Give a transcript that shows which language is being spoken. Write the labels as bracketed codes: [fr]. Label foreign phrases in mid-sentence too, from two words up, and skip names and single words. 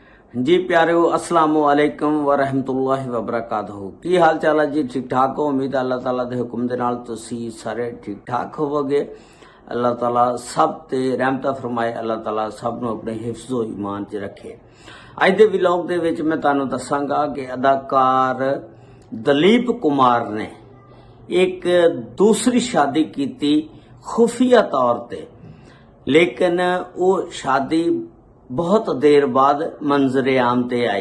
[pa] جی پیارو [ar] السلام علیکم و رحمۃ اللہ و برکاتہ. [pa] کی حال چال ہے جی؟ ٹھیک ٹھاک ہو? امید اللہ تعالیٰ دے حکم دے نال تسی سارے ٹھیک ٹھاک ہووو گے. اللہ تعالیٰ سب تے رحمت فرمائے۔ اللہ تعالیٰ سب نوں اپنے حفظ و امان چ رکھے. اج دے ولاگ دے وچ میں تہانوں دساں گا کہ اداکار دلیپ کمار نے ایک دوسری شادی کی خفیہ طور تے، لیکن او شادی بہت دیر بعد منظر عام تے آئی.